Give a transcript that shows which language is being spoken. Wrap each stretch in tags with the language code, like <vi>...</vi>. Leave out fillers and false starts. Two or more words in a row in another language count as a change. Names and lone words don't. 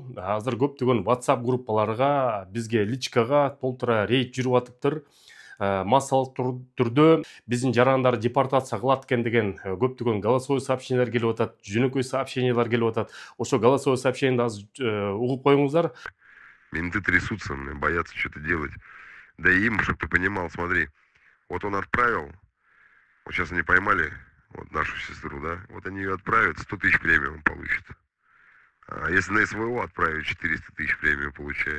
<ky>Азыр көптөгөн WhatsApp группаларга, бизге личкага толтура рейд жүрүп атыптыр. Массалык түрдө биздин жарандар депортация кылат экен деген көптөгөн</ky> <ru>голосовой сообщениялар</ru> <ky>келип атат, жөнөкөй сообщениялар келип атат. Ошо</ky> <ru>голосовой сообщениени</ru> <ky>азыр угуп коюңуздар.</ky> <ru>Менты трясутся, боятся что-то делать. Да и им, чтобы ты понимал, смотри, вот он отправил, вот сейчас они поймали вот нашу сестру, да, вот они ее отправят, 100 тысяч премиум получит. А если на СВО отправить, 400 тысяч премию получает.</ru>